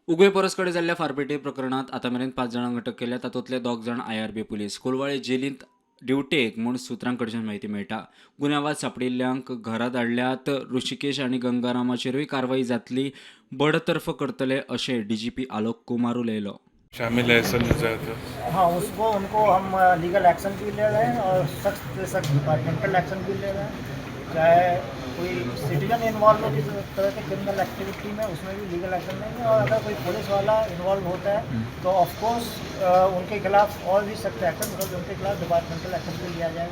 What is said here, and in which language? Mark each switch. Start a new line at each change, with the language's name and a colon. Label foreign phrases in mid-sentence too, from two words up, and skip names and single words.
Konkani: उगवे परसकडे जाल्ल्या फारपेटी प्रकरणात आतामेरेन 5 जाणांक अटक केल्या. तातूंतले 2 जाण IRB पुलीस. कोलवाळे जेलींत ड्युटेक म्हूण सुत्रांकडच्यान म्हायती मेळटा. गुन्यांवात सांपडिल्ल्यांक घरा धाडल्यात. ऋषिकेश आनी गंगारामाचेरूय कारवाई जातली. बडतर्फ करतले अशें DGP आलोक कुमार उलयलो.
Hindi: शामिल है ऐसा नजर आता है। हाँ, उनको हम
English: legal action
Hindi: भी ले रहे हैं और सख्त से सख्त
English: departmental action
Hindi: भी ले रहे हैं। चाहे कोई सिटीजन इन्वॉल्व हो किसी तरह के
English: criminal activity
Hindi: में, उसमें भी
English: legal action
Hindi: लेंगे। और अगर कोई पुलिस वाला इन्वॉल्व होता है तो
English: of course
Hindi: उनके खिलाफ और भी सख्त एक्शन, मतलब उनके खिलाफ
English: departmental action
Hindi: भी लिया जाएगा।